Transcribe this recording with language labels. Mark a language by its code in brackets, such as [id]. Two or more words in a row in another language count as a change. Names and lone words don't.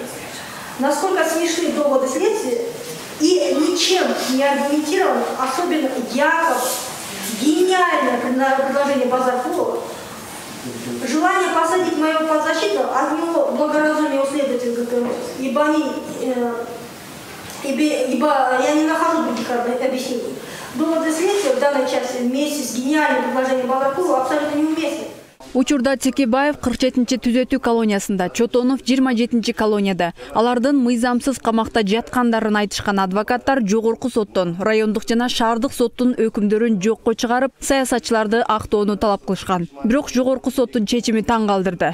[ru] Насколько смешны доводы следствия и ничем не аргументированы, особенно якобы гениальное предложение Базаркова, желание посадить моего подзащитного отняло благоразумие у следователя ГКМ, ибо я не нахожу других объяснений. Доводы следствия в данной части вместе с гениальным предложением Базаркова абсолютно неуместны. [ky] Учурда Текебаев 47-түзөтүү колониясында, Чотонов 27 колонияда. Алардын мыйзамсыз камакта жаткандарын айтышкан адвокаттар жогорку соттон, райондук жана шаардык соттун өкүмдөрүн жокко чыгарып, саясатчыларды актоону талап кылышкан. Бирок жогорку соттун чечими таң калтырды.